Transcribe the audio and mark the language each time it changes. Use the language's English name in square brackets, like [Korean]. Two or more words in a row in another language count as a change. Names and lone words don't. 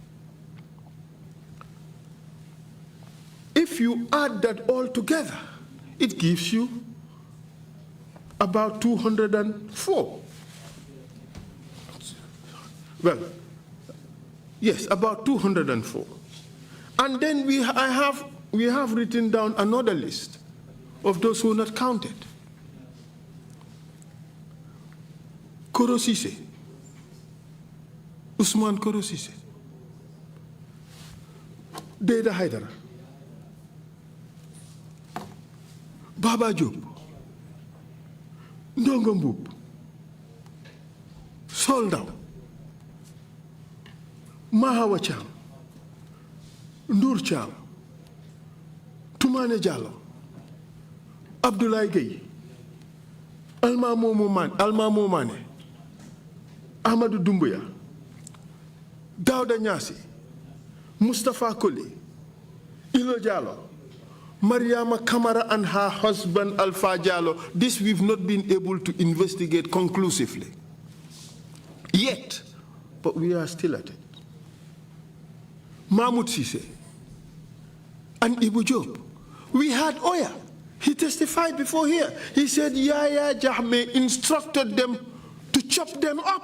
[English] If you add that all together, it gives you about 204. Well, yes, about 204. And then we have written down another list of those who are not counted. Korosise, Usman Korosise, Deda Haidara, Baba Job, Ndongo Mbub, Soldau, Mahawa Cham, Ndur Cham, Tumane Jallo, Abdoulaye Gueye, Alma Momane, Ahmadou Doumbouya, Dawda Nyasi, Mustafa Koli, Ilo Jallo, Mariama Kamara and her husband Alpha Jallo. This we've not been able to investigate conclusively yet, but we are still at it. Mahmoud Sise and Ibu Job. We had Oya. He testified before here. He said Yaya Jammeh instructed them to chop them up.